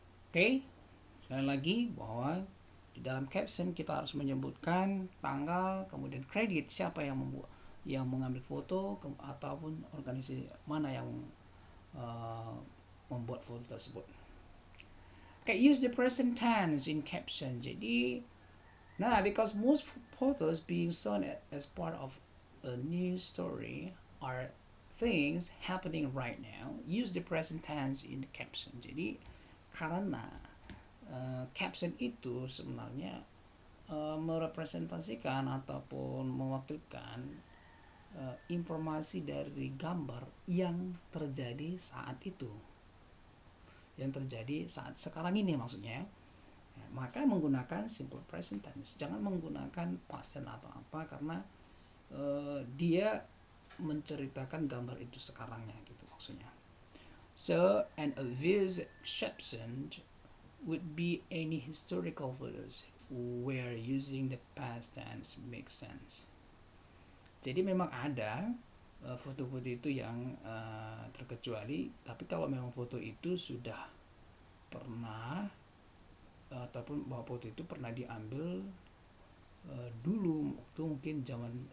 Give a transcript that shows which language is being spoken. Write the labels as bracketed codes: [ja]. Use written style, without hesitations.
[id] Oke, sekali lagi bahwa di dalam caption kita harus menyebutkan tanggal, kemudian kredit siapa yang mengambil foto ataupun organisasi mana yang membuat foto tersebut. [en] Oke, use the present tense in caption. Jadi because most photos being shown as part of a news story are things happening right now, use the present tense in the caption. [id] Jadi karena caption itu sebenarnya merepresentasikan ataupun mewakilkan informasi dari gambar yang terjadi saat itu, yang terjadi saat sekarang ini maksudnya. Maka menggunakan simple present tense, jangan menggunakan past tense atau apa, karena dia menceritakan gambar itu sekarangnya gitu maksudnya. [en] So an obvious exception would be any historical photos where using the past tense makes sense. [id] Jadi memang ada foto-foto itu yang terkecuali, tapi kalau memang foto itu sudah pernah ataupun bahwa foto itu pernah diambil dulu waktu mungkin zaman